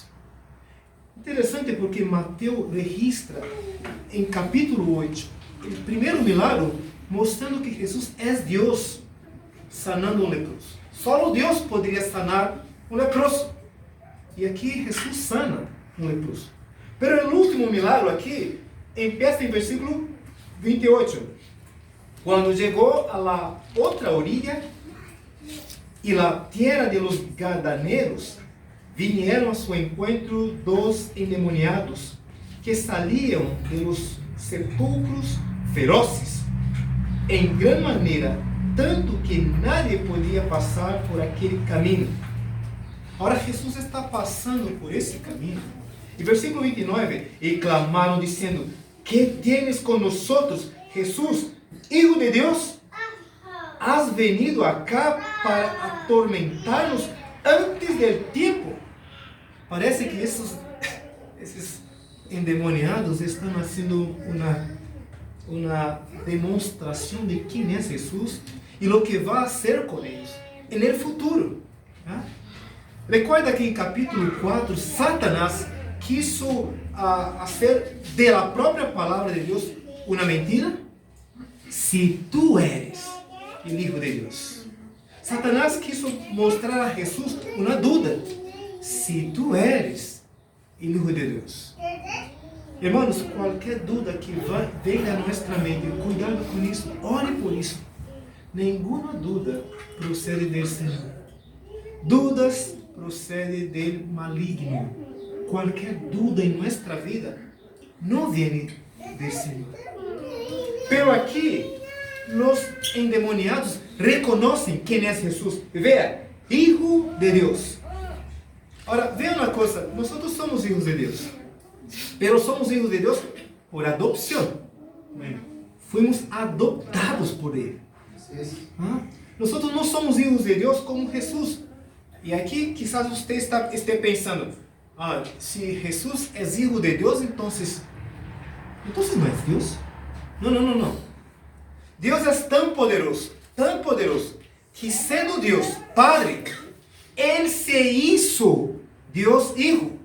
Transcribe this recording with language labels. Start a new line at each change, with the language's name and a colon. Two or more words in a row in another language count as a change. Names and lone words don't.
Portuguese: Interessante porque Mateus registra em capítulo 8 o primeiro milagre, mostrando que Jesus é Deus sanando um leproso. Só Deus poderia sanar um leproso. E aqui Jesus sana um leproso. Mas o último milagre aqui empieza em versículo 28. Quando chegou a
Spanish: la outra orilla e la tierra de los Gadaneros, vinieron a su encuentro dos endemoniados que salían de los sepulcros feroces, en gran manera, tanto que nadie podía pasar por
Portuguese: aquele caminho. Agora Jesus está passando por esse caminho. E versículo 29, e clamaram dizendo:
Spanish: ¿Qué tienes con nosotros, Jesús, Hijo de Dios? ¿Has venido acá para atormentarnos antes del tiempo?
Portuguese: Parece que esses endemoniados estão fazendo uma demonstração de quem é Jesus e o que vai ser com eles no futuro. Recuerda que em capítulo 4, Satanás quiso fazer da própria palavra de Deus uma mentira.
Spanish: Se tu eres o Hijo de Deus.
Portuguese: Satanás quiso mostrar a Jesus uma dúvida.
Spanish: Se tu eres o Hijo de Deus.
Portuguese: Irmãos, qualquer dúvida que venha a nossa mente, cuidado com isso, ore por isso. Nenhuma dúvida procede do Senhor. Dúvidas procedem do maligno. Qualquer dúvida em nossa vida não vem do Senhor. Pero aqui, os endemoniados reconhecem quem é Jesus. Veja, Hijo de Deus. Ora, veja uma coisa, nós somos hijos de Deus. Pero somos hijos de Deus por adopção.
Spanish: Fuimos adoptados por Ele.
Portuguese: Nós não somos hijos de Deus como Jesus. E aqui, quizás você esteja pensando: se Jesus é Hijo de Deus, então não é Deus? Não. Deus é tão poderoso, que sendo Deus Padre, Ele
Spanish: se hizo
Portuguese: Deus Hijo.